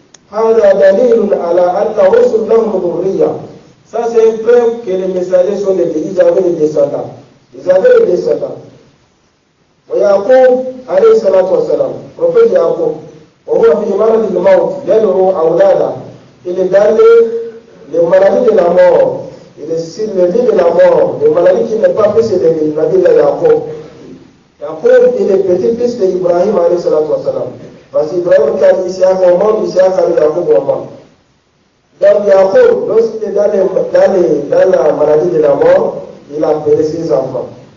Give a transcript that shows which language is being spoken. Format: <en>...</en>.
<ar>هذا دليل على أن الرسل لهم ذرية.</ar> <fr>Ça c'est une preuve que les messagers sont ils avaient des descendants. Ils avaient des descendants.</fr> <ar>ويعقوب عليه الصلاة والسلام prophète يعقوب وهو في مرض الموت يدعو أولاده.</ar> <fr>Il est dans les maladies de la mort. Il est sur le lit de la mort. Les maladies qui n'est pas fait c'est les maladies de Yacoub. Yacoub il est petit-fils d'Ibrahim alayhi salatu wassalam. Parce qu'Ibrahim quand Isaac au monde, Isaac a eu Yacoub au monde. Donc Yacoub, lorsqu'il est dans la maladie de la mort, il a appelé ses enfants.</fr>